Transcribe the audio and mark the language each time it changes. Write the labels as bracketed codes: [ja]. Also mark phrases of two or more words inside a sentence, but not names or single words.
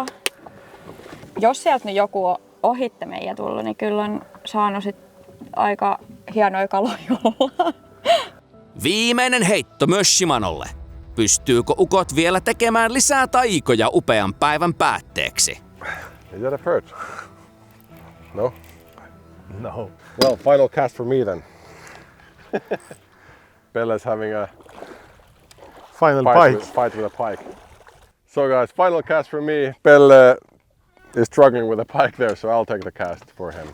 [fi] Jos sieltä nyt joku on ohitte meidän tullut, niin kyllä on saanut sit aika hienoja kaloja olla. Viimeinen heitto myös Shimanolle. Pystyykö ukot vielä tekemään lisää taikoja upean päivän päätteeksi? [en] Is that a perch? No? No. Well, final cast for me then. Pelle's having a Final fight with a pike. So guys, final cast for me. Pelle is struggling with a pike there, so I'll take the cast for him.